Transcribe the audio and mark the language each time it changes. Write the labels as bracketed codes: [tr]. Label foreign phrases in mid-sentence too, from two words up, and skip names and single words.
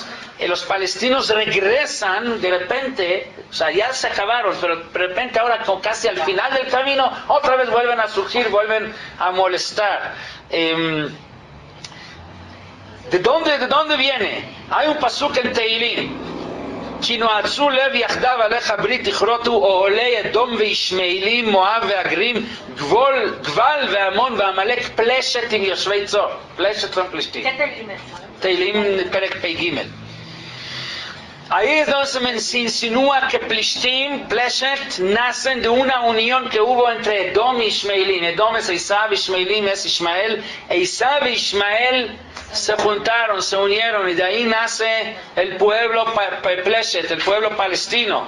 [es] Los palestinos regresan de repente, o sea, ya se acabaron, pero de repente ahora, casi al final del camino, otra vez vuelven a surgir, vuelven a molestar. ¿De dónde viene? Hay un pasuk en Teilim: [he] כי נועצו לב יחדו עליך ברית יכרתו אהלי אדום וישמעאלים מואב והגרים גבל ועמון ועמלק פלשת עם יושבי צור. [es] Pleshet son Plishtim. ¿Qué Teilim es? [he] תהלים פרק פ״ג. [es] Ahí es donde se insinúa que Plishtim, Pleshet, nacen de una unión que hubo entre Edom y Ishmaelim. Edom es Esav, Ishmaelim es Ishmael. Esav y Ishmael se juntaron, se unieron, y de ahí nace el pueblo Pleshet, el pueblo palestino.